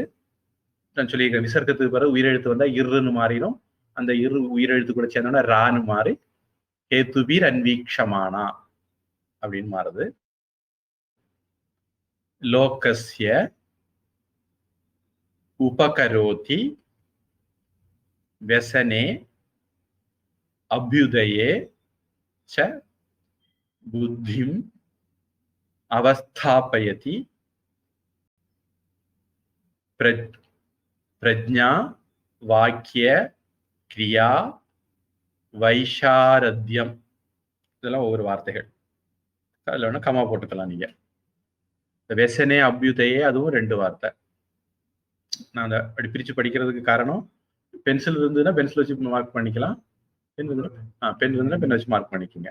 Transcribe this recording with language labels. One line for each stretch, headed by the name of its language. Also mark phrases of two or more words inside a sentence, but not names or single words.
Tamil: நான் சொல்லியிருக்கேன், விசர்க்கத்துக்கு பிறகு உயிரெழுத்து வந்தா இருன்னு மாறிடும், அந்த இரு உயிரெழுத்து கூட சேர்ந்தோம்னா ரான்னு மாறி
Sanskrit: हेतुभिर् अन्वीक्षमाणा
Tamil: அப்படின்னு மாறுது.
Sanskrit: लोकस्य उपकरोति व्यसने अभ्युदये च बुद्धिम अवस्थापयति प्रज्ञा वाक्य क्रिया வைஷாரத்யம்.
Tamil: இதெல்லாம் ஒவ்வொரு வார்த்தைகள். அதில் வேணா கமா போட்டுக்கலாம் நீங்க.
Sanskrit: व्यसने अभ्युदये
Tamil: அதுவும் ரெண்டு வார்த்தை. நான் அதை அப்படி பிரிச்சு படிக்கிறதுக்கு காரணம், பென்சில் இருந்ததுன்னா பென்சில் வச்சு மார்க் பண்ணிக்கலாம், பென் இருந்ததுன்னா பென் வச்சு மார்க் பண்ணிக்கோங்க.